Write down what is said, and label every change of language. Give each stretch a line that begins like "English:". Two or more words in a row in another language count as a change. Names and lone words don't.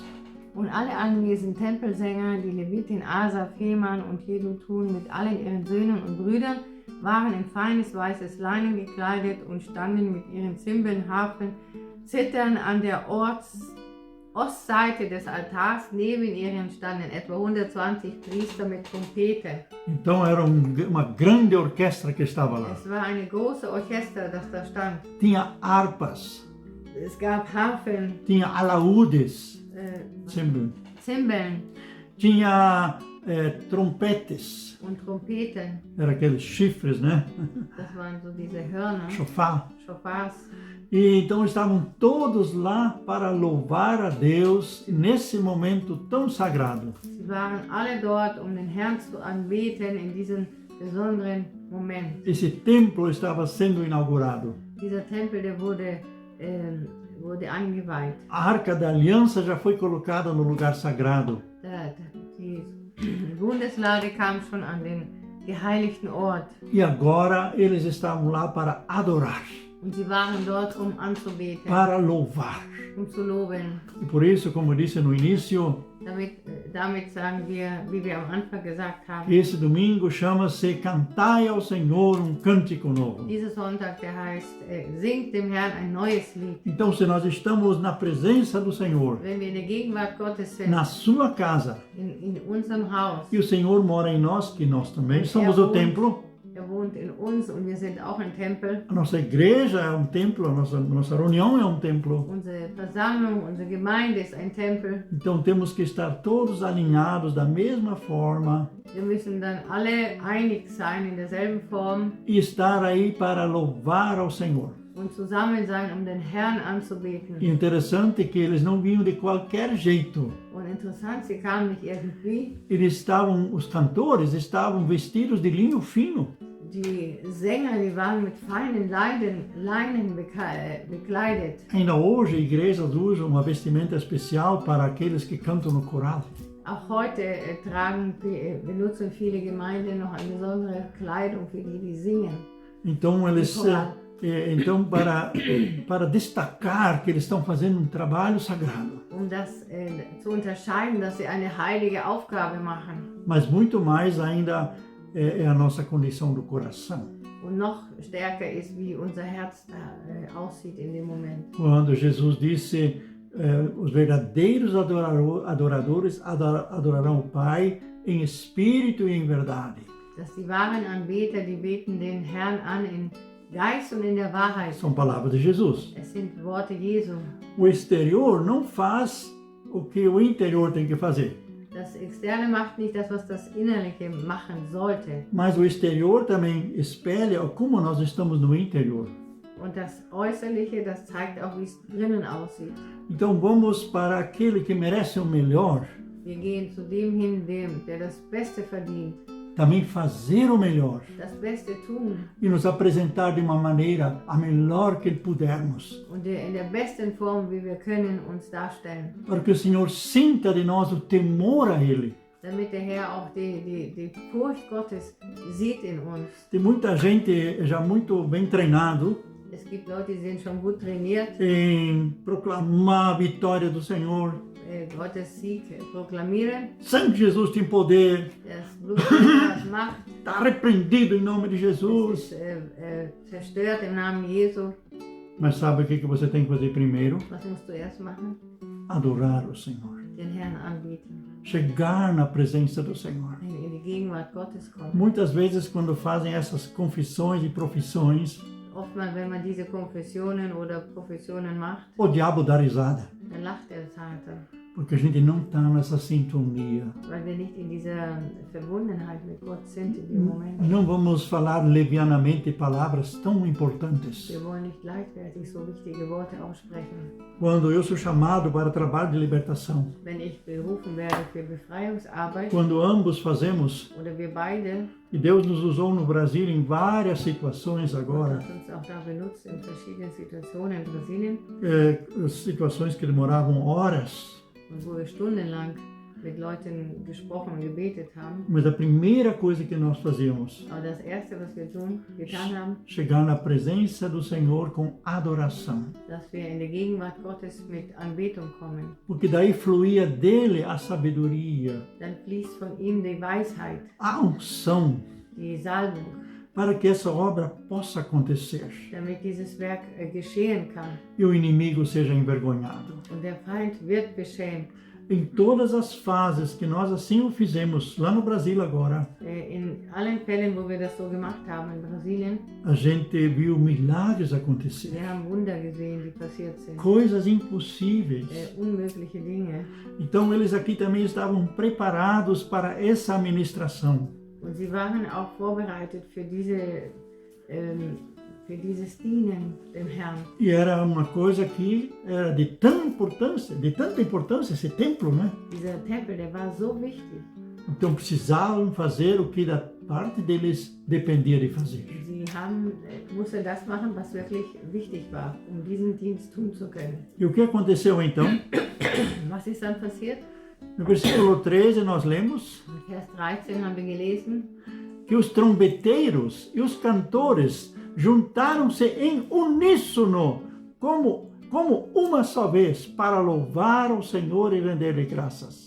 German: Und alle anwesenden Tempelsänger, die Levitin Asaf, Heman und Jedutun mit allen ihren Söhnen und Brüdern, waren in feines weißes Leinen gekleidet und standen mit ihren Zimbeln, Harfen, Zittern an der Ostseite des Altars. Neben ihnen standen etwa 120 Priester mit Trompeten.
Portuguese: Então era uma grande orquestra que estava lá.
German: Es war eine große Orchester, das da stand.
Portuguese: Tinha harpas,
German: Es gab Harfen,
Portuguese: tinha alaúdes,
German: Zimbeln
Portuguese: tinha trompetes,
German: und Trompeten.
Portuguese: era aqueles chifres, né?
German: Das waren so diese Hörner,
Portuguese: Chofar.
German: Schofars.
Portuguese: E então estavam todos lá para louvar a Deus nesse momento tão sagrado.
German: Sie waren alle dort, um den Herrn zu anbeten in diesem besonderen Moment.
Portuguese: Esse templo estava sendo inaugurado.
German: Dieser Tempel, der wurde eingeweiht.
Portuguese: A Arca da Aliança já foi colocada no lugar sagrado.
German: Die Bundeslade kam schon an den geheiligten Ort.
Portuguese: E agora eles estavam lá para adorar,
German: Und sie waren dort, um anzubeten,
Portuguese: para louvar.
German: zu loben.
Portuguese: E por isso, como eu disse no início,
German: Damit sagen wir, wie wir am Anfang gesagt haben,
Portuguese: esse domingo chama-se Cantai ao Senhor Cântico Novo.
German: dieser Sonntag, der heißt, singt dem Herrn ein neues Lied.
Portuguese: Então, se nós estamos na presença do Senhor,
German: Wenn wir in der Gegenwart Gottes sind,
Portuguese: na sua casa,
German: in unserem Haus,
Portuguese: e o Senhor mora em nós, que nós também somos o templo,
German: wohnt in uns und wir sind auch ein Tempel.
Portuguese: a nossa igreja é templo, a nossa reunião é templo.
German: Unsere Versammlung, unsere Gemeinde ist ein Tempel.
Portuguese: Então temos que estar todos alinhados da mesma forma
German: Wir müssen dann alle einig sein in derselben Form
Portuguese: e estar aí para louvar ao Senhor.
German: und zusammen sein, um den Herrn anzubeten.
Portuguese: E interessante que eles não vinham de qualquer jeito.
German: Und interessant, sie kamen nicht irgendwie.
Portuguese: Os cantores estavam vestidos de linho fino.
German: Die Sänger, die waren mit feinen Leinen bekleidet.
Portuguese: Ainda hoje igrejas usam uma vestimenta especial para aqueles que cantam no coral.
German: Auch heute benutzen viele Gemeinden noch eine besondere Kleidung für die, die singen.
Portuguese: Então eles Então, para destacar que eles estão fazendo um trabalho sagrado.
German: Das zu unterscheiden, dass sie eine heilige Aufgabe machen.
Portuguese: Mas muito mais ainda é a nossa condição do coração.
German: Und noch stärker ist, wie unser Herz aussieht in dem Moment.
Portuguese: Quando Jesus disse, os verdadeiros adoradores adorarão o Pai em espírito e em verdade.
German: Dass die wahren Anbeter, die beten den Herrn an in Geist und in der Wahrheit.
Portuguese: São palavras de Jesus.
German: Es sind Worte Jesu.
Portuguese: O exterior não faz o que o interior tem que fazer.
German: Das Externe macht nicht das, was das Innerliche machen sollte.
Portuguese: Mas o exterior também espelha como nós estamos no interior.
German: Und das Äußerliche, das zeigt auch, wie es drinnen aussieht.
Portuguese: Então vamos para aquele que merece o melhor.
German: Wir gehen zu dem hin, der das Beste verdient.
Portuguese: Também fazer o melhor.
German: Das Beste tun.
Portuguese: E nos apresentar de uma maneira a melhor que pudermos.
German: Und in der besten Form, wie wir können, uns darstellen.
Portuguese: Para que o Senhor sinta de nós o temor a Ele.
German: Damit der Herr auch die Furcht Gottes sieht in uns.
Portuguese: Tem muita gente já muito bem treinado.
German: Es gibt Leute, die sind schon gut trainiert.
Portuguese: Em proclamar a vitória do Senhor.
German: Gottes Sieg proklamieren.
Portuguese: Sangue de Jesus tem poder.
German: Das Blut hat Macht.
Portuguese: Está repreendido em nome de Jesus.
German: Zerstört im Namen Jesu.
Portuguese: Mas sabe o que você tem que fazer primeiro?
German: Was musst du erst machen?
Portuguese: Adorar o Senhor.
German: Den Herrn anbieten.
Portuguese: Chegar na presença do Senhor.
German: In die Gegenwart Gottes kommen.
Portuguese: Muitas vezes quando fazem essas confissões e profissões,
German: Oftmals, wenn man diese Konfessionen oder Professionen macht,
Portuguese: o diabo dá risada.
German: dann lacht der Satan,
Portuguese: Porque a gente não está nessa sintonia.
German: weil wir nicht in dieser Verbundenheit mit Gott sind in dem Moment.
Portuguese: Não vamos falar levianamente palavras tão importantes.
German: Wir wollen nicht leichtfertig so wichtige Worte aussprechen.
Portuguese: Quando eu sou chamado para trabalho de libertação,
German: Wenn ich berufen werde für Befreiungsarbeit
Portuguese: quando ambos fazemos,
German: oder wir beide,
Portuguese: e Deus nos usou no Brasil em várias situações
German: Gott
Portuguese: agora,
German: hat uns auch da benutzt in verschiedenen Situationen in Brasilien,
Portuguese: situações que demoravam horas,
German: und wo wir stundenlang mit Leuten gesprochen und gebetet haben.
Portuguese: mas a primeira coisa que nós fazíamos,
German: Aber das Erste, was wir getan haben,
Portuguese: chegar na presença do Senhor com adoração.
German: dass wir in die Gegenwart Gottes mit Anbetung kommen.
Portuguese: Porque daí fluía dele a sabedoria,
German: Dann fließt von ihm die Weisheit,
Portuguese: a unção,
German: die Salbung,
Portuguese: para que essa obra possa acontecer
German: damit dieses Werk geschehen kann.
Portuguese: e o inimigo seja envergonhado.
German: Und der Feind wird beschämt.
Portuguese: Em todas as fases que nós assim o fizemos lá no Brasil agora,
German: In allen Fällen, wo wir das so gemacht haben in Brasilien,
Portuguese: a gente viu milagres acontecer,
German: wir haben Wunder gesehen, die passiert sind.
Portuguese: coisas impossíveis.
German: Unmögliche Dinge.
Portuguese: Então eles aqui também estavam preparados para essa administração.
German: Und sie waren auch vorbereitet für dieses Dienen dem Herrn.
Portuguese: E era uma coisa que era de tanta importância esse templo, né?
German: Dieser Tempel, der war so wichtig.
Portuguese: Então precisavam fazer o que da parte deles dependia de fazer.
German: Sie mussten das machen, was wirklich wichtig war, um diesen Dienst tun zu können.
Portuguese: E o que aconteceu então?
German: Was ist dann passiert?
Portuguese: No versículo 13 nós lemos
German: In Vers 13 haben wir gelesen,
Portuguese: que os trombeteiros e os cantores juntaram-se em uníssono, como uma só vez, para louvar o Senhor e render-lhe graças.